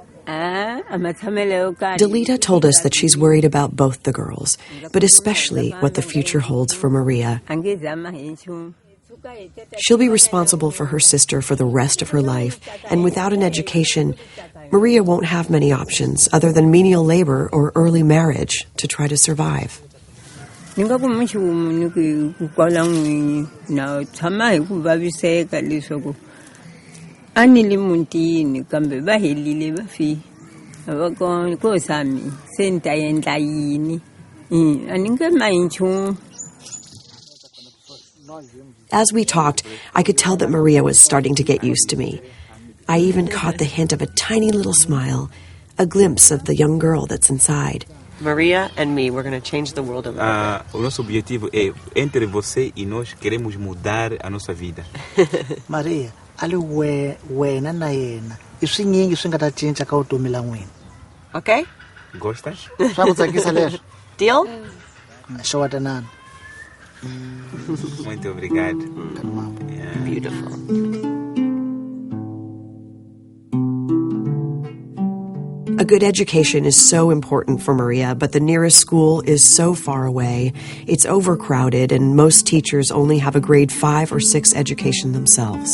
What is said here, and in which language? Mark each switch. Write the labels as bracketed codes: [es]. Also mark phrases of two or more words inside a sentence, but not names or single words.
[en] Delita told us that she's worried about both the girls, but especially what the future holds for Maria. She'll be responsible for her sister for the rest of her life, and without an education, Maria won't have many options other than menial labor or early marriage to try to survive. [ts] ni nga ku minchumu ni ku kwala n'winyi na tshama hi ku vaviseka leswaku a ni le mutini kambe va helile va fi va kona ko sami se ni ta endla yini a ni nge ma hi nchumu. [en] As we talked, I could tell that Maria was starting to get used to me. I even caught the hint of a tiny little smile, a glimpse of the young girl that's inside. Maria and me, we're going to change the world a little bit. [pt] O nosso objetivo é, entre você e nós, queremos mudar a nossa vida. [ts] Maria, ali wena na yena I swinyingi swi nga ta cinca ka vutomi la n'wina. [en] Okay? [pt] Gostas? [ts] Swa ku tsakisa leswo. [en] Deal? [ts] Showa tanana. [pt] Muito obrigado. [en] Yeah. Beautiful. A good education is so important for Maria, but the nearest school is so far away. It's overcrowded, and most teachers only have a grade 5 or 6 education themselves.